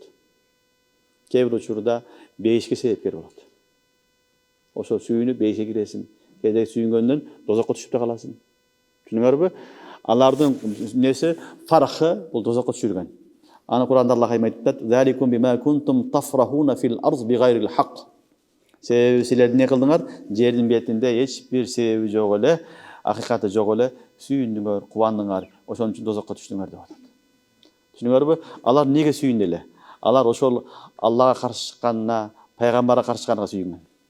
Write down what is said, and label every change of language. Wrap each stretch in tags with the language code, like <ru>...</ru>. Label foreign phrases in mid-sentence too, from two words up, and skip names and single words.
<ky>Кээ бир учурда бейишке себепкер болот. Ошол сүйүнүп бейишке киресиң, кээде сүйүнгөндөн дозокко түшүп да каласың. Түшүнүңөрбү? Алардын несі фарахы бул дозокко түшүргөн. Аны Кур'анда Аллах айтат:</ky> <ar>"ذلكم بما كنتم تفرحون في الأرض بغير الحق."</ar> <ky>Себеби силер эмне кылдыңар? Жердин бетинде эч бир себеби жок эле, акыйкаты жок эле сүйүндүңөр, кубандыңар. Ошон үчүн дозокко түштүңөр деп атат. Түшүнүңөрбү? Алар неге сүйүндү эле? Алар ошол Аллага каршы чыкканына, пайгамбарга каршы чыкканга сүйүнгөн.</ky>